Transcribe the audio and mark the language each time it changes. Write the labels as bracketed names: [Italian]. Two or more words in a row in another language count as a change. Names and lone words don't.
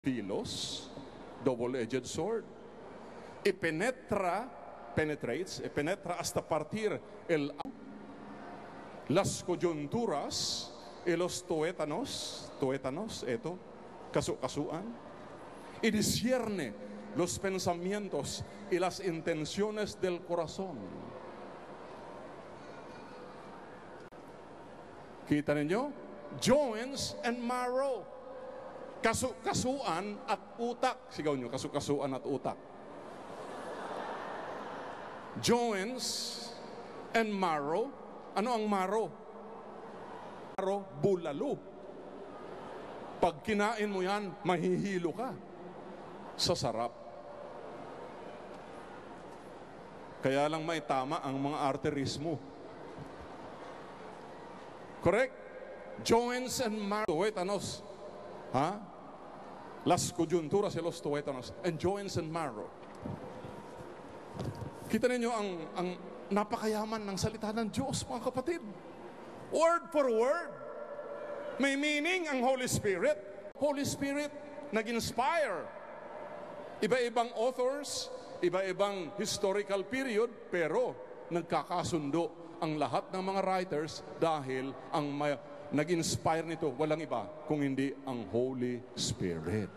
[English] Pilos, double-edged sword. [Spanish] Penetra hasta partir las coyunturas y los tuétanos, kasuan, y discierne los pensamientos y las intenciones del corazón. [Filipino] Kita ninyo? [English] Joints and marrow. [Filipino] Kasuan at utak. Sigaw nyo, kasuan at utak. [English] Joints and marrow. [Filipino] Ano ang marrow? Marrow, bulalo. Pag kinain mo yan, mahihilo ka sa sarap. Kaya lang may tama ang mga arteries mo. [English] Correct? Joints and marrow. [Spanish] Tuétanos. Las coyunturas y los tuétanos. [English] And joints and marrow. [Filipino] Kita ninyo ang napakayaman ng salita ng Diyos, mga kapatid. [English] Word for word. [Filipino] May meaning ang Holy Spirit. Holy Spirit nag-inspire. Iba-ibang authors, iba-ibang [English] historical period, [Filipino] pero nagkakasundo ang lahat ng mga writers dahil ang nag-inspire nito, walang iba kung hindi ang Holy Spirit.